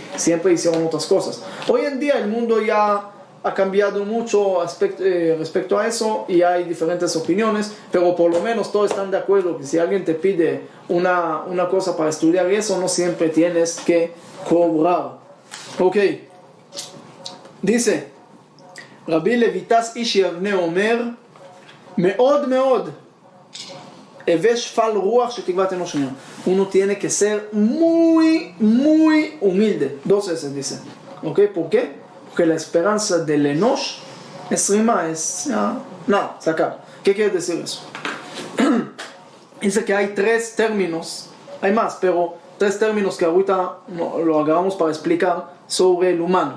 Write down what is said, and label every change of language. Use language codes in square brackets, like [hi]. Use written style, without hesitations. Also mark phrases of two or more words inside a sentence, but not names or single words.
[es] Siempre hicieron otras cosas. Hoy en día el mundo ya ha cambiado mucho respecto a eso y hay diferentes opiniones, pero por lo menos todos están de acuerdo que si alguien te pide una cosa para estudiar eso, no siempre tienes que cobrar. Ok, dice [he] Rabbi Levitas Ish Yavne Omer, מאוד מאוד הווה שפל רוח שתקוות אנוש שנייה. [es] Uno tiene que ser muy humilde. 2 veces dice. Ok, ¿por qué? Porque la esperanza del Enosh es rima, es nada, sacar. ¿Qué quiere decir eso? Dice que hay 3 términos, hay más, pero 3 términos que ahorita lo agarramos para explicar sobre el humano.